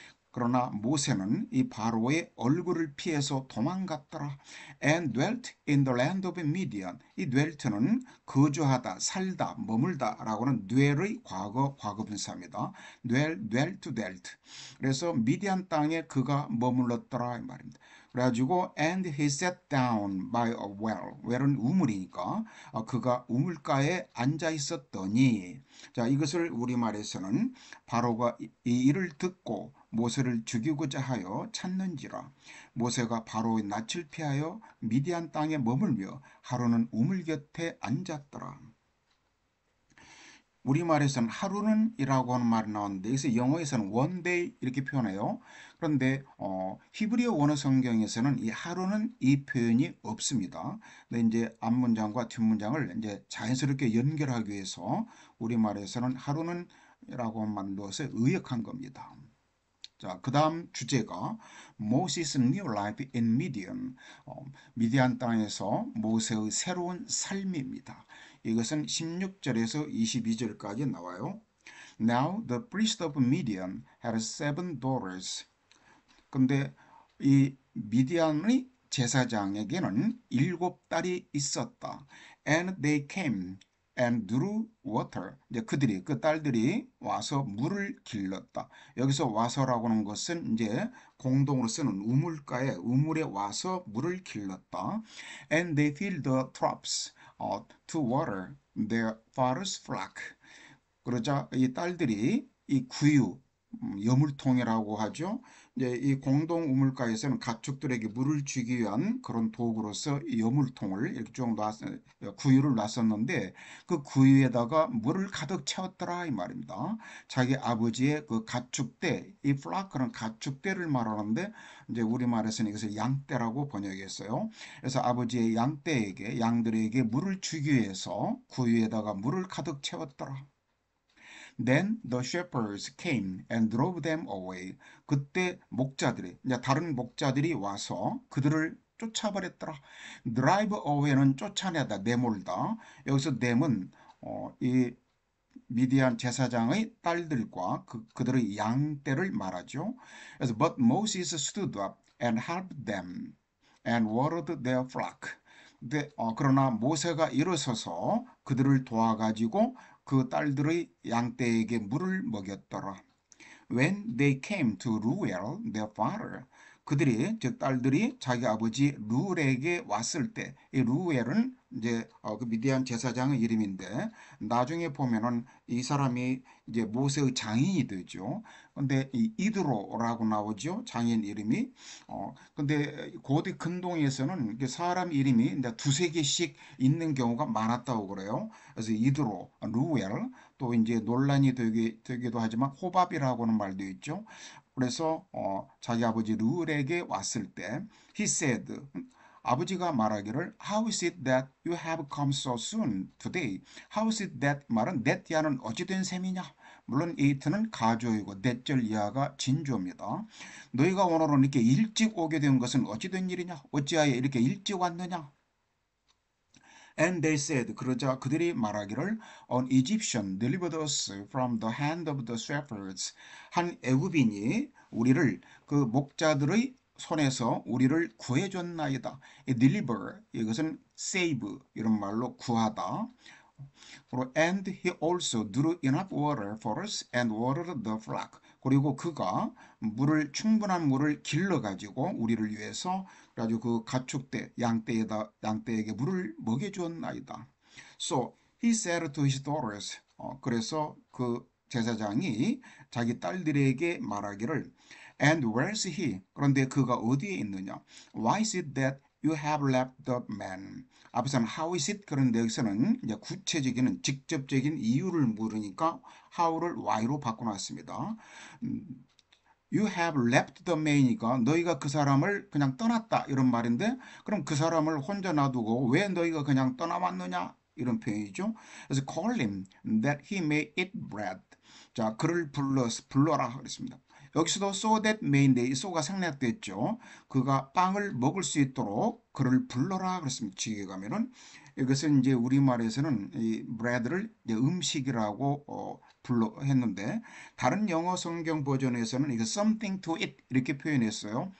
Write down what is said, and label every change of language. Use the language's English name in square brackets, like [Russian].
[Korean] 그러나 모세는 이 바로의 얼굴을 피해서 도망갔더라. [English] And dwelt in the land of Midian. [Korean] 이 dwelt는 거주하다, 살다, 머물다 라고는 dwell의 과거분사입니다. [English] dwelt. [Korean] 그래서 미디안 땅에 그가 머물렀더라 이 말입니다. 그래가지고 [English] and he sat down by a well. [Korean] well은 우물이니까 그가 우물가에 앉아 있었더니 자 이것을 우리말에서는 바로가 이 일을 듣고 모세를 죽이고자 하여 찾는지라. 모세가 바로의 낯을 피하여 미디안 땅에 머물며 하루는 우물 곁에 앉았더라. 우리말에서는 하루는 이라고 하는 말이 나오는데 여기서 영어에서는 [English] one day [Korean] 이렇게 표현해요. 그런데 히브리어 원어 성경에서는 이 하루는 이 표현이 없습니다. 근데 이제 앞문장과 뒷문장을 이제 자연스럽게 연결하기 위해서 우리말에서는 하루는 이라고 만들어서 의역한 겁니다. [English] 자, 그 다음 주제가 Moses' new life in Midian. [Korean] 미디안 땅에서 모세의 새로운 삶입니다. 이것은 16절에서 22절까지 나와요. [English] Now the priest of Midian had 7 daughters. [Korean] 근데 이 미디안의 제사장에게는 7딸이 있었다. [English] And they came and drew water. [Korean] 이제 그들이 그 딸들이 와서 물을 길렀다. 여기서 와서라고 하는 것은 이제 공동으로 쓰는 우물가에 우물에 와서 물을 길렀다. [English] And they filled the troughs to water their father's flock. [Korean] 그러자 이 딸들이 이 구유 여물통이라고 하죠. 이제 이 공동 우물가에서는 가축들에게 물을 주기 위한 그런 도구로서 이 여물통을 이렇게 좀 구유를 놨었는데 그 구유에다가 물을 가득 채웠더라 이 말입니다. 자기 아버지의 그 가축대, 이 플라크는 가축대를 말하는데 이제 우리말에서는 이것을 양떼라고 번역했어요. 그래서 아버지의 양떼에게 양들에게 물을 주기 위해서 구유에다가 물을 가득 채웠더라. [English] Then the shepherds came and drove them away. [Korean] 그때 목자들이, 이제 다른 목자들이 와서 그들을 쫓아버렸더라. [English] Drive away [Korean] 는 쫓아내다, 내몰다. 여기서 them은 이 미디안 제사장의 딸들과 그들의 양떼를 말하죠. [English] 그래서 but Moses stood up and helped them and watered their flock. [Korean] 그러나 모세가 일어서서 그들을 도와가지고 그 딸들의 양떼에게 물을 먹였더라. [English] When they came to Ruel, their father, [Korean] 그들이 즉 딸들이 자기 아버지 루엘에게 왔을 때, 이 루엘은 이제 그 미디안 제사장의 이름인데 나중에 보면은 이 사람이 이제 모세의 장인이 되죠. 근데 이 이드로라고 나오죠. 장인 이름이. 근데 고대 근동에서는 사람 이름이 이제 두세 개씩 있는 경우가 많았다고 그래요. 그래서 이드로, 루엘, 또 이제 논란이 되기도 하지만 호밥이라고 하는 말도 있죠. 그래서 자기 아버지 루엘에게 왔을 때 [English] he said [Korean] 아버지가 말하기를 [English] How is it that you have come so soon today? How is it that [Korean] 말은 that 야는 어찌 된 셈이냐? 물론 it는 가조이고 that절 이하가 진조입니다. 너희가 오늘은 이렇게 일찍 오게 된 것은 어찌 된 일이냐? 어찌하여 이렇게 일찍 왔느냐? [English] And they said, [Korean] 그러자 그들이 말하기를 [English] An Egyptian delivered us from the hand of the shepherds. [Korean] 한 애굽인이 우리를 그 목자들의 손에서 우리를 구해줬나이다. deliver 이것은 save 이런 말로 구하다. [English] And he also drew enough water for us and watered the flock. [Korean] 그리고 그가 충분한 물을 길러 가지고 우리를 위해서 그래가지고 그 가축대 양떼에게 물을 먹여 주었나이다. [English] So he said to his daughters. [Korean] 그래서 그 제사장이 자기 딸들에게 말하기를 [English] And where's he? [Korean] 그런데 그가 어디에 있느냐? [English] Why is it that you have left the man? [Korean] 앞에서는 [English] how is it? [Korean] 그런데 여기서는 이제 구체적인 직접적인 이유를 물으니까 how를 why로 바꿔놨습니다. [English] You have left the man [Korean] 이니까 너희가 그 사람을 그냥 떠났다 이런 말인데 그럼 그 사람을 혼자 놔두고 왜 너희가 그냥 떠나왔느냐 이런 표현이죠. [English] 그래서 call him that he may eat bread. [Korean] 자, 그를 불러라 그랬습니다. 여기서도 so that may인데 이 so가 생략됐죠. 그가 빵을 먹을 수 있도록 그를 불러라 그랬습니다. 지게 가면은 이것은 이제 우리말에서는 이 bread를 이제 음식이라고 했는데 다른 영어 성경 버전에서는 이거 [English] something to eat [Korean] 이렇게 표현했어요.